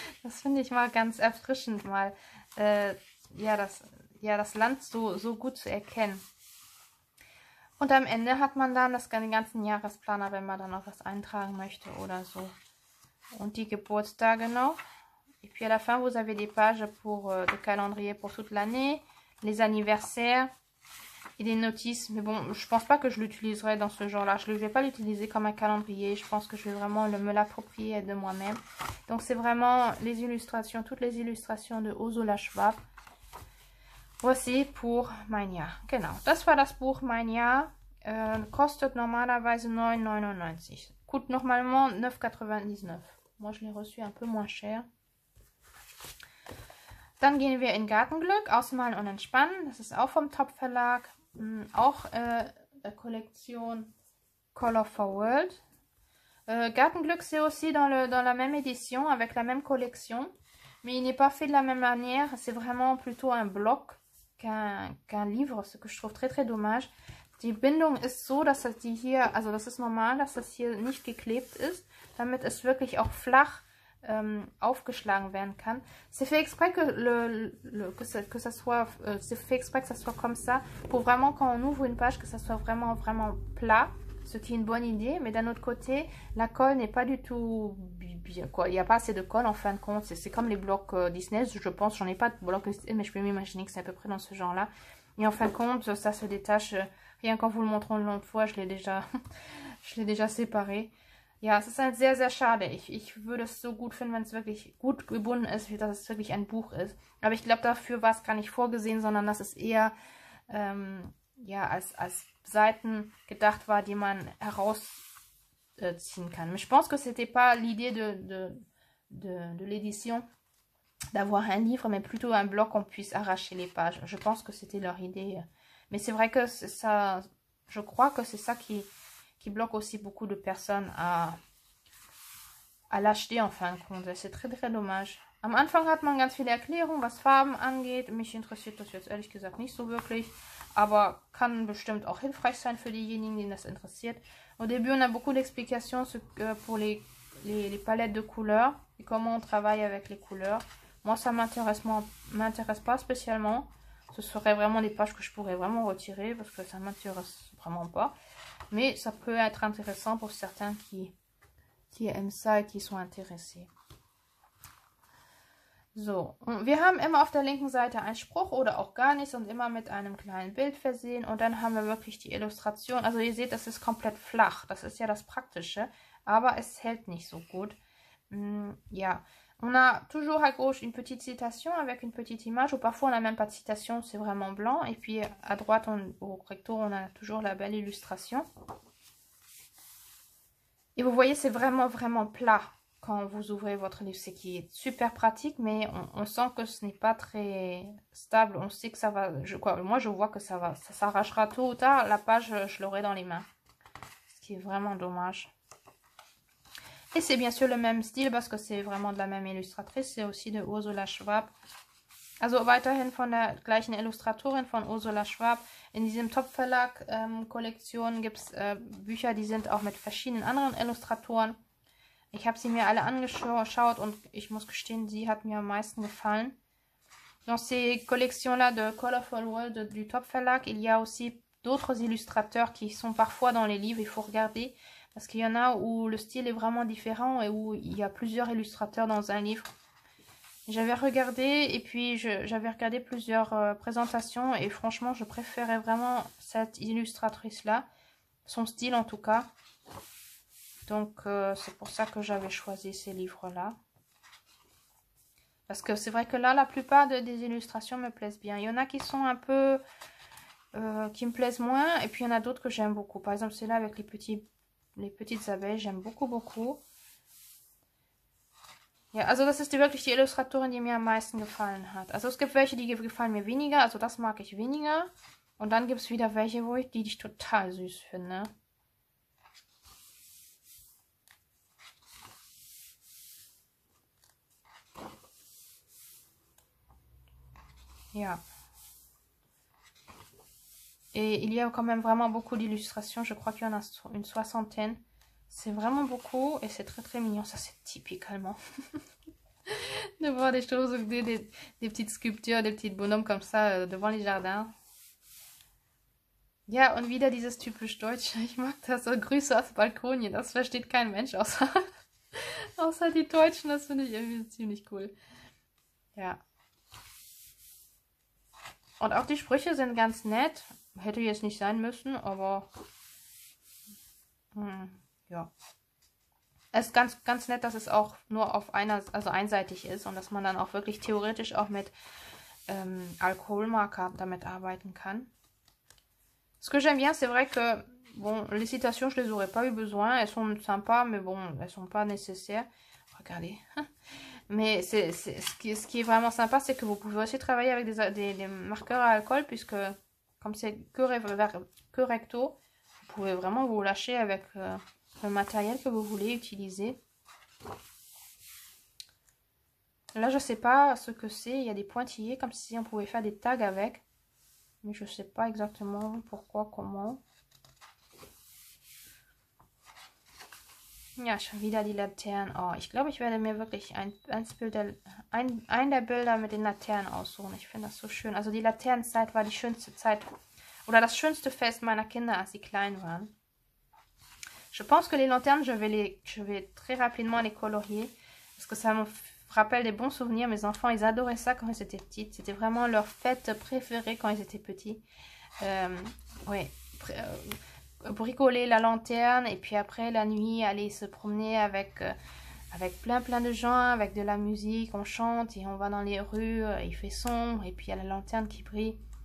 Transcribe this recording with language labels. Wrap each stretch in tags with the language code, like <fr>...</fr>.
<de>Das finde ich mal ganz erfrischend, mal ja, das Land so gut zu erkennen. Und am Ende hat man dann den ganzen Jahresplaner, wenn man dann noch was eintragen möchte oder so. Und die Geburtstage noch.</de> <fr>Et puis à la fin, vous avez des pages pour le calendrier pour toute l'année, les anniversaires et des notices. Mais bon, je pense pas que je l'utiliserai dans ce genre-là. Je ne vais pas l'utiliser comme un calendrier. Je pense que je vais vraiment me l'approprier de moi-même. Donc c'est vraiment les illustrations, toutes les illustrations de Ursula Schwab. Voici pour mein Jahr.</fr> <de>Genau, das war das Buch Mein Jahr. Kostet normalerweise 9,99.</de> <fr>Coûte normalement 9,99. Moi, je l'ai reçu un peu moins cher.</fr> <de>Dann gehen wir in Gartenglück, Ausmalen und Entspannen. Das ist auch vom Top Verlag. Auch la Kollektion Color for World.</de> <fr>Gartenglück, c'est aussi dans la même édition, avec la même collection. Mais il n'est pas fait de la même manière. C'est vraiment plutôt un bloc qu'un livre, ce que je trouve très très dommage.</fr> <de>Die Bindung ist so, dass die hier, also das ist normal, dass das hier nicht geklebt ist, damit es wirklich auch flach aufgeschlagen werden kann.</de> <fr>C'est fait exprès que ça soit comme ça, pour vraiment quand on ouvre une page, que ça soit vraiment plat, ce qui est une bonne idée. Mais d'un autre côté, la colle n'est pas du tout bien, quoi. Il n'y a pas assez de colle en fin de compte. C'est comme les blocs Disney, je pense. J'en ai pas de blocs Disney, mais je peux m'imaginer que c'est à peu près dans ce genre-là. Et en fin de compte, ça se détache. Rien qu'en vous le montrant une autre fois, je l'ai déjà séparé.</fr> <de>Ja, es ist halt sehr, sehr schade. Ich würde es so gut finden, wenn es wirklich gut gebunden ist, wie dass es wirklich ein Buch ist. Aber ich glaube, dafür war es gar nicht vorgesehen, sondern dass es eher ja, als Seiten gedacht war, die man herausziehen kann.</de> <fr>Mais je pense que c'était pas l'idée de l'édition d'avoir un livre, mais plutôt un bloc qu'on puisse arracher les pages. Je pense que c'était leur idée. Mais c'est vrai que ça, je crois que c'est ça qui bloque aussi beaucoup de personnes à l'acheter en fin de compte. C'est très très dommage.</fr> <de>Am Anfang hat man ganz viele Erklärungen, was Farben angeht. Mich interessiert das jetzt ehrlich gesagt nicht so wirklich. Aber kann bestimmt auch hilfreich sein für diejenigen, denen das interessiert.</de> <fr>Au début, on a beaucoup d'explications pour les palettes de couleurs et comment on travaille avec les couleurs. Moi, ça m'intéresse pas spécialement. Ce serait vraiment des pages que je pourrais vraiment retirer parce que ça m'intéresse vraiment pas. Mais ça peut être intéressant pour certains qui aiment ça et qui sont intéressés.</fr> <de>So, und wir haben immer auf der linken Seite einen Spruch oder auch gar nichts und immer mit einem kleinen Bild versehen. Und dann haben wir wirklich die Illustration. Also ihr seht, das ist komplett flach. Das ist ja das Praktische. Aber es hält nicht so gut. Ja.</de> <fr>On a toujours à gauche une petite citation avec une petite image, ou parfois on n'a même pas de citation, c'est vraiment blanc. Et puis à droite, au recto, on a toujours la belle illustration. Et vous voyez, c'est vraiment plat quand vous ouvrez votre livre. C'est qui est super pratique, mais on sent que ce n'est pas très stable. On sait que ça va... moi, je vois que ça s'arrachera tôt ou tard. La page, je l'aurai dans les mains. Ce qui est vraiment dommage. Et c'est bien sûr le même Stil, parce que c'est vraiment de la même Illustratrice. C'est aussi de Ursula Schwab.</fr> <de>Also weiterhin von der gleichen Illustratorin von Ursula Schwab. In diesem Top-Verlag-Kollektion gibt es Bücher, die sind auch mit verschiedenen anderen Illustratoren. Ich habe sie mir alle angeschaut und ich muss gestehen, sie hat mir am meisten gefallen.</de> <fr>Dans ces collections-là de Colorful World du Top-Verlag, il y a aussi d'autres illustrateurs qui sont parfois dans les livres. Il faut regarder. Parce qu'il y en a où le style est vraiment différent et où il y a plusieurs illustrateurs dans un livre. J'avais regardé et puis j'avais regardé plusieurs présentations et franchement je préférais vraiment cette illustratrice-là. Son style en tout cas. Donc c'est pour ça que j'avais choisi ces livres-là. Parce que c'est vrai que là la plupart des illustrations me plaisent bien. Il y en a qui sont un peu... qui me plaisent moins et puis il y en a d'autres que j'aime beaucoup. Par exemple celle-là avec les petites Abeilles, j'aime beaucoup.</fr> <de>Ja, also das ist wirklich die Illustratorin, die mir am meisten gefallen hat. Also es gibt welche, die gefallen mir weniger, also das mag ich weniger. Und dann gibt es wieder welche, die ich total süß finde. Ja.</de> <fr>Et il y a quand même vraiment beaucoup d'illustrations. Je crois qu'il y en a une soixantaine. C'est vraiment beaucoup et c'est très très mignon. Ça, c'est typique allemand. De voir des choses, des petites sculptures, des petits bonhommes comme ça devant les jardins.</fr> <de>Ja, und wieder dieses typisch Deutsche. Ich mag das. So Grüße aus Balkonien. Das versteht kein Mensch außer die Deutschen. Das finde ich irgendwie ziemlich cool. Ja. Und auch die Sprüche sind ganz nett. Hätte jetzt nicht sein müssen, aber ja. Es ist ganz, ganz nett, dass es auch nur auf also einseitig ist und dass man dann auch wirklich theoretisch auch mit Alkoholmarker damit arbeiten kann.</de> <fr>Ce que j'aime bien, c'est vrai que, bon, les citations, je les aurais pas eu besoin. Elles sont sympas, mais bon, elles sont pas nécessaires. Regardez. Mais ce qui est vraiment sympa, c'est que vous pouvez aussi travailler avec des marqueurs à alcool, puisque comme c'est que recto, vous pouvez vraiment vous lâcher avec le matériel que vous voulez utiliser. Là, je sais pas ce que c'est. Il y a des pointillés, comme si on pouvait faire des tags avec. Mais je sais pas exactement pourquoi, comment.</fr> <de>Ja, schon wieder die Laternen. Oh, ich glaube, ich werde mir wirklich ein der Bilder mit den Laternen aussuchen. Ich finde das so schön. Also die Laternenzeit war die schönste Zeit oder das schönste Fest meiner Kinder, als sie klein waren.</de> <fr>Je pense que les lanternes, je vais très rapidement les colorier parce que ça me rappelle des bons souvenirs. Mes enfants, ils adoraient ça quand ils étaient petits. C'était vraiment leur fête préférée quand ils étaient petits. Ouais. Bricoler la lanterne et puis après la nuit aller se promener avec plein de gens, avec de la musique, on chante et on va dans les rues, il fait sombre et puis il y a la lanterne qui brille.</fr>